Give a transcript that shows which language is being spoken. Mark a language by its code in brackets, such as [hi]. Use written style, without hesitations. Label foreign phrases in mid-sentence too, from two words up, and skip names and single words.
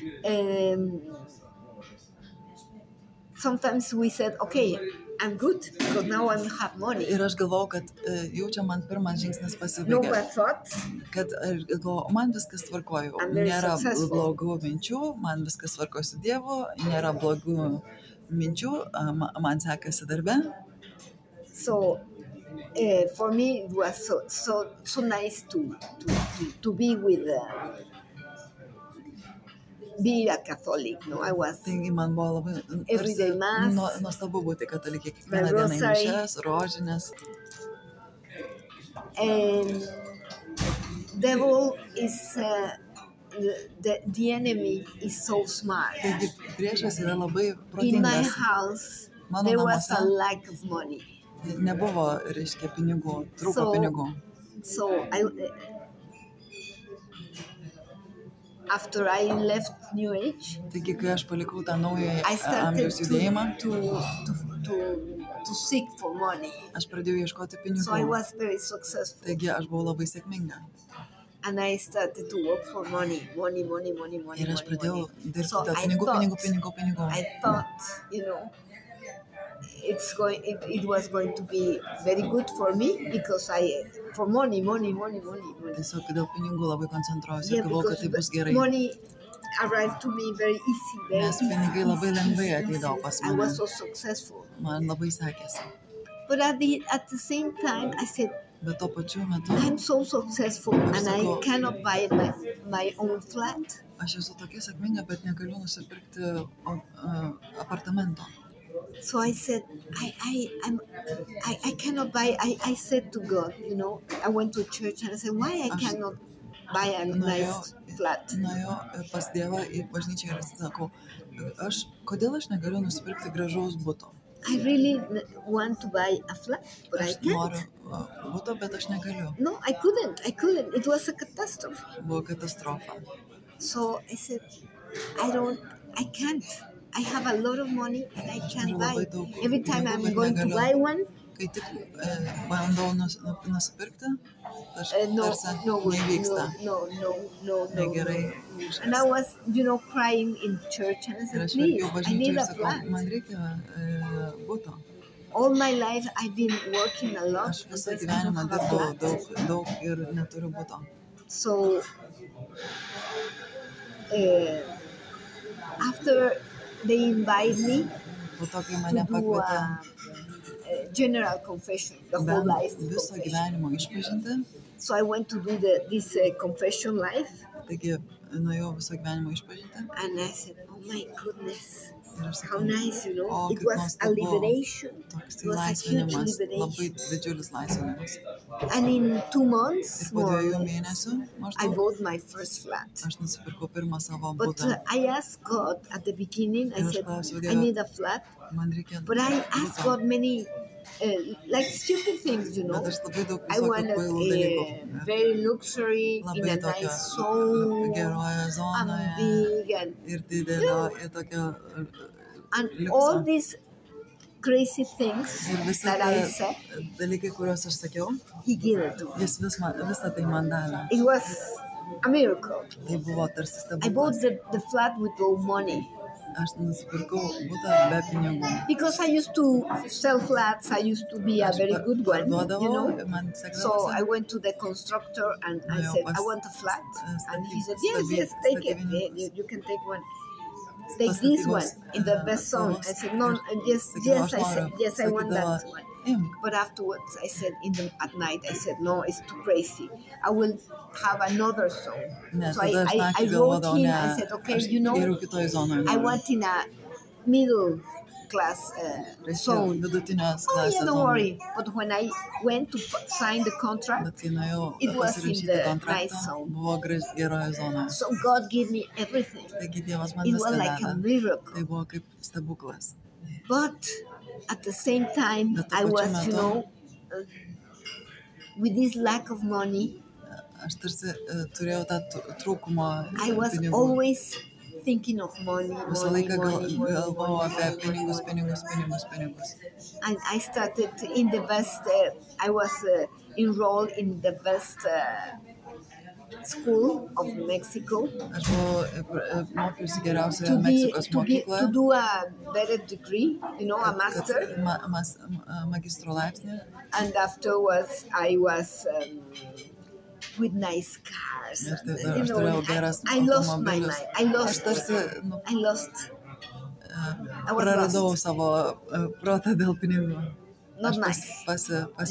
[en] Sometimes we said, okay, I'm good because now I have money. [lt] Ir aš galvojau, kad jau čia man pirmas žingsnis [en] No [lt] pasibaigė, [en] bad thoughts. [lt] kad aš galvojau, man viskas tvarkoju, [en] I'm very [lt] nėra [en] successful. [lt] blogų minčių, man viskas tvarkoju su Dievu, nėra blogų minčių, man sekasi darbe. [en] So for me, it was so nice to be with. Be a Catholic, no? I was [lt] Taigi man buvo labai [en] Everyday mass. [lt] nuostabu būti katalikė, [en] My [lt] kiekvieną dieną į [en] rosary. [lt] mišias, rožinės. [en] and devil is the enemy is so smart. [lt] Taigi priešas yra labai [en] In my [lt] protingas. [en] house, [lt] Mano [en] there was a [lt] namuose [en] lack of money. [lt] nebuvo, reiškia, pinigų, trūko [en] So- [lt] pinigų. [en] So after I left New Age, [lt] Taigi, kai aš palikau tą naują [en] I started [lt] amžiaus judėjimą, [en] to seek for money. [lt] aš pradėjau ieškoti [en] So I [lt] pinigų. [en] was very successful. [lt] Taigi, aš buvau labai sėkminga. [en] and I started to work for money. [lt] Ir aš pradėjau dirbti [en] So [lt] dėl [en] I [lt] pinigų. [en] thought, you know, it was going to be very good for me because for money. [lt] Tiesiog dėl pinigų labai koncentruojuosi [en] Yeah, [lt] ir galvojau, kad [en] because [lt] tai bus gerai. [en] money arrived to me very easy. [lt] Nes pinigai labai lengvai ateidavo pas [en] I [lt] mane. [en] was so successful. [lt] Man labai sekėsi. [en] But at the same time, I said, [lt] Bet tuo pačiu metu [en] I'm so successful and I cannot buy my own flat. [lt] aš esu tokia sėkminga, bet negaliu nusipirkti apartamento. [en] So I said, I cannot buy. I said to God, you know, I went to church and I said, why I cannot buy a nice flat? [lt] Nuėjau pas Dievą į bažnyčią ir sakau, kodėl aš negaliu nusipirkti gražaus buto? [en] I really want to buy a flat, but I [lt] Aš [en] can't. [lt] noriu buto, bet aš negaliu. [en] No, I couldn't. It was a catastrophe. [lt] Buvo katastrofa. [en] So I said, I can't. I have a lot of money and I can't buy. Every time I'm going to buy one, [lt] Kai tik bandau nusipirkti, [en] no, [lt] nevyksta. Negerai. [en] And I was, you know, crying in church and I [lt] Ir [en] said, [lt] aš [en] please, [lt] verkiau [en] I [lt] bažnyčiai [en] need [lt] ir [en] a [lt] sakau, [en] flat. [lt] man reikia buto. [en] All my life I've been working a lot [lt] Aš visą [en] because I don't [lt] gyvenimą [en] have a [lt] dirbau [en] flat. [lt] daug ir neturiu buto. [en] So after they invite me [lt] Po to, kai [en] to [lt] mane [en] do [lt] pakvietė [en] a general confession, the whole life [lt] viso [en] confession. [lt] gyvenimo išpažinti, [en] So I went to do this confession life, [lt] taigi nuėjau viso gyvenimo išpažinti [en] and I said, "Oh my goodness, [lt] ir aš [en] how [lt] sakau, [en] nice! You know, [lt] o [en] it [lt] kaip [en] was a [lt] nuostabu, [en] liberation. [lt] toks [en] It [lt] tai [en] was a huge [lt] laisvinimas, labai [en] liberation. [lt] didžiulis laisvinimas. [en] And in 2 months, [lt] Ir po [en] more or [lt] 2 [en] less, [lt] mėnesių [en] I [lt] maždaug [en] bought my first flat. [lt] aš nusipirkau pirmą savo [en] But [lt] butą. [en] I asked God at the beginning. I [lt] Ir aš [en] said, [lt] klausiau [en] "I [lt] Dievą, [en] need a flat." [lt] man reikia [en] But I asked [lt] buto. [en] God many, like stupid things, you know. [lt] Bet aš labai daug [en] I [lt] visokių [en] wanted [lt] kvailų dalykų. [en] a very luxury in [lt] Labai [en] a [lt] tokia [en] nice zone [lt] geroje [en] and [lt] zonoje [en] big [lt] ir didelio, ir tokia [en] and [lt] liukso. [en] all these crazy things [lt] Ir visi [en] that I said, [lt] dalykai, kuriuos aš sakiau, [en] He gave it to me. [lt] jis visą tai man davė. [en] It was a miracle. [lt] Tai buvo tarsi [en] I bought [lt] stebuklas. [en] the flat with no money [lt] Aš nusipirkau butą be pinigų. [en] because I used to sell flats. I used to be a [lt] Aš [en] very good one, you [lt] parduodavau, [en] know. [lt] man [en] So I [lt] sekdavosi. [en] went to the constructor and I [lt] Nuėjau [en] said, [lt] pas [en] I want a flat. And he said, [lt] statyb- [en] yes, take it. [lt] statybininkus. [en] You can take one. Take [lt] Pas [en] this one [lt] statybos, [en] in the best zone. I said, no, yes, [lt] sakydavo, [en] yes, I said, yes, I want that [lt] sakydavo, [en] one. [lt] imk. [en] But afterwards, I said, at night, I said, no, it's too crazy. I will have another zone. [lt] Ne, [en] So [lt] tada aš [en] I [lt] naktį [en] wrote [lt] galvodavau, [en] him, [lt] ne, [en] I said, okay, [lt] aš [en] you know, [lt] geriau kitoj zonoje [en] I [lt] noriu. [en] want in a middle class [lt] Reikia [en] zone. [lt] vidutinės [en] Oh, yeah, [lt] klasės [en] don't [lt] zoną. [en] worry. But when I went to sign the contract, [lt] Bet kai nuėjau [en] It was in [lt] pasirašyti [en] the [lt] kontraktą, [en] nice zone. [lt] buvo geroje zonoje. [en] so God gave me everything. [lt] Taigi Dievas man [en] It [lt] viską [en] was like a [lt] davė. [en] miracle. [lt] Tai buvo kaip stebuklas. [en] But at the same time, [lt] Bet tuo [en] I [lt] pačiu [en] was, [lt] metu- [en] you know, with this lack of money, [lt] Aš tarsi turėjau tą trūkumą [en] I was [lt] pinigų. [en] always thinking of money. [lt] Visą laiką galvojau apie pinigus. [en] And I started in the best, I was enrolled in the best school of Mexico [lt] Aš buvau mokiausi geriausioje [en] to [lt] Meksikos [en] to [lt] mokykloje. [en] do a better degree, you know, a master. [lt] Magistro laipsnį. [en] And afterwards I was with nice cars. [lt] Ir tai [en] You [lt] aš [en] know, [lt] turėjau geras [en] I lost my [lt] automobilius. [en] mind. I [lt] Aš [en] lost. [lt] tarsi [en] I lost. I was [lt] praradau [en] lost. [lt] savo protą dėl pinigų. [en] Not [lt] Aš [en] nice. Not nice.